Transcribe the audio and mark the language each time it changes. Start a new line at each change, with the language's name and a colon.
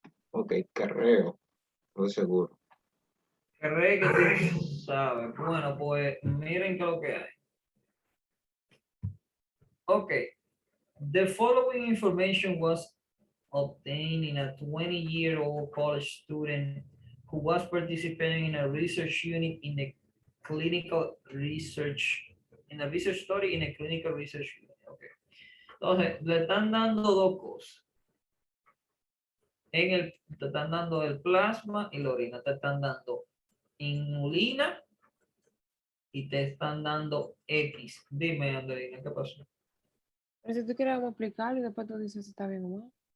Spanish: Ok, carreo. No seguro. Cree que tú sabes. Bueno, pues miren qué es lo que hay. Okay.
English: The following information was obtained in a 20-year-old college student who was participating in a research unit in a clinical research, in a research study in a clinical research unit. Okay.
Spanish: Entonces, le están dando dos cosas. Te están dando el plasma y la orina. Te están dando inulina y te están dando X. Dime, Andreina, ¿qué pasó? Pero si tú quieres vamos a explicarlo y después tú dices si está bien o mal.